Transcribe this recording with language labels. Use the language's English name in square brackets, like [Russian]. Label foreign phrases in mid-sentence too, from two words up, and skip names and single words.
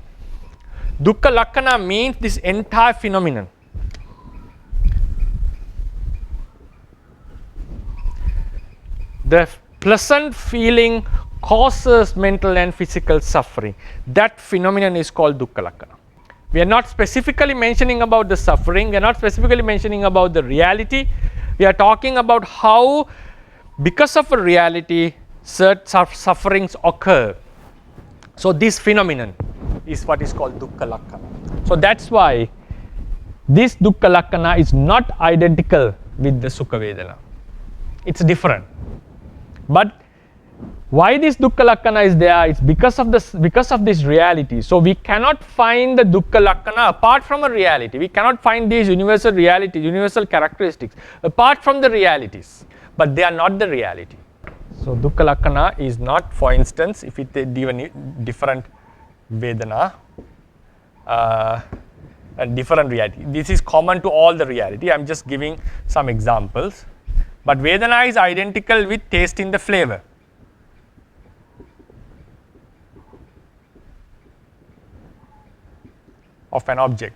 [Pali] Dukkha Lakkana [English] means this entire phenomenon. The pleasant feeling causes mental and physical suffering. That phenomenon is called [Pali] dukkha lakkhana. [English] We are not specifically mentioning about the suffering, we are not specifically mentioning about the reality. We are talking about how, because of a reality, certain sufferings occur. So this phenomenon is what is called [Pali] dukkha lakkhana. [English] So that's why this [Pali] dukkha lakkhana [English] is not identical with the [Pali] sukha vedana. [English] It's different. But why this [Pali] dukkha lakkhana [English] is there? It's because of this reality. So we cannot find the [Pali] dukkha lakkhana [English] apart from a reality. We cannot find these universal realities, universal characteristics apart from the realities. But they are not the reality. So [Pali] dukkha lakkhana [English] is not, for instance, if it is given different vedana, a different reality. This is common to all the reality. I am just giving some examples. But vedana is identical with taste in the flavor. Of an object.